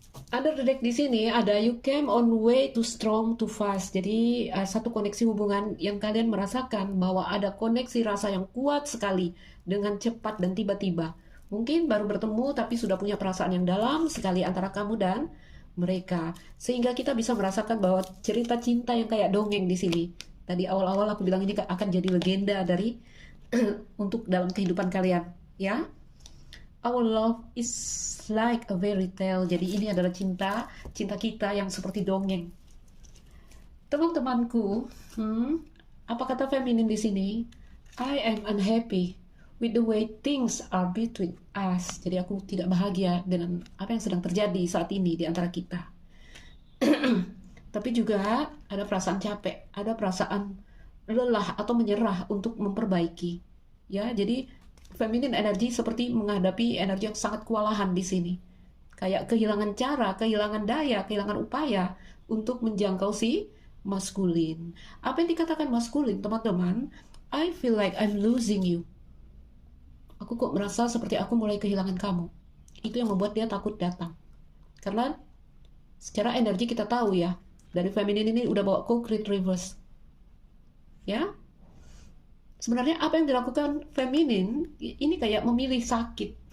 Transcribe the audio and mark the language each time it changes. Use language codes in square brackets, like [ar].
[en] Under the deck [id] di sini ada [en] you came on way too strong too fast. [id] Jadi satu koneksi hubungan yang kalian merasakan bahwa ada koneksi rasa yang kuat sekali dengan cepat dan tiba-tiba. Mungkin baru bertemu tapi sudah punya perasaan yang dalam sekali antara kamu dan mereka. Sehingga kita bisa merasakan bahwa cerita cinta yang kayak dongeng di sini. Tadi awal-awal aku bilang ini akan jadi legenda dari untuk dalam kehidupan kalian, ya. [en] Our love is like a fairy tale. [id] Jadi ini adalah cinta kita yang seperti dongeng. Teman-temanku, apa kata feminin di sini? [en] I am unhappy with the way things are between us. [id] Jadi aku tidak bahagia dengan apa yang sedang terjadi saat ini di antara kita. Tapi juga ada perasaan capek, ada perasaan lelah atau menyerah untuk memperbaiki. Ya, jadi feminin energi seperti menghadapi energi yang sangat kewalahan di sini. Kayak kehilangan cara, kehilangan daya, kehilangan upaya untuk menjangkau si maskulin. Apa yang dikatakan maskulin, teman-teman? [en] I feel like I'm losing you. [id] Aku kok merasa seperti aku mulai kehilangan kamu. Itu yang membuat dia takut datang. Karena secara energi kita tahu ya, dari feminin ini udah bawa concrete reverse. Ya, sebenarnya apa yang dilakukan feminin ini kayak memilih sakit.